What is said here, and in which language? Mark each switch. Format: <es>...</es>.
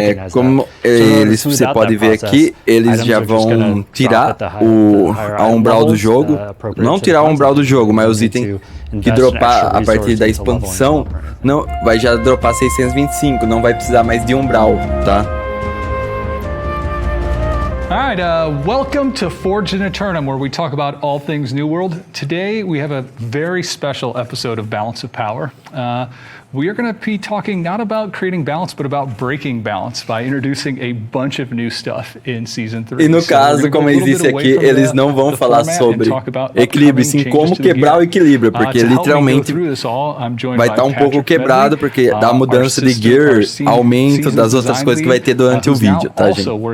<pt>Como você pode ver aqui, eles já vão tirar a umbral do jogo. Não tirar a umbral do jogo, mas os itens que dropar a partir da expansão não, vai já dropar 625, não vai precisar mais de umbral, tá?</pt> <en>All right, welcome to Forged in Eternum, where we talk about all things New World. Today, we have a very special episode of Balance of Power. We are going to be talking not about creating balance, but about breaking balance by introducing a bunch of new stuff in Season 3.</en> <pt>E no caso, como eles disse aqui, eles não vão falar sobre equilíbrio, sim como quebrar o equilíbrio, porque literalmente vai estar um pouco quebrado, porque da mudança de gear, aumento das outras coisas que vai ter durante o vídeo, tá, gente?</pt>